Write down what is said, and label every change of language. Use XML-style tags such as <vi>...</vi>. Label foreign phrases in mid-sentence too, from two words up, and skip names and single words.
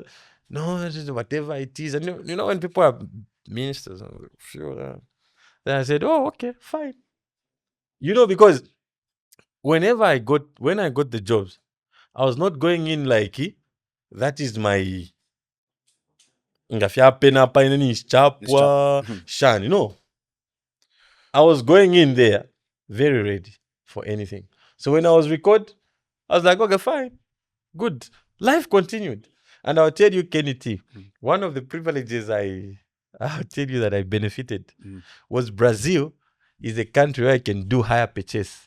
<en>No, whatever it is. And you know, when people are ministers, I'm sure. Then I said, oh, okay, fine. You know, because when I got the jobs, I was not going in like that is my</en> <bem>ngafya pena pa ineni chapwa shan.</bem> <en>You know, I was going in there very ready for anything. So when I was recorded, I was like, okay, fine, good. Life continued. And I'll tell you, Kenny T, one of the privileges I'll tell you that I benefited was Brazil is a country where I can do higher purchase.</en>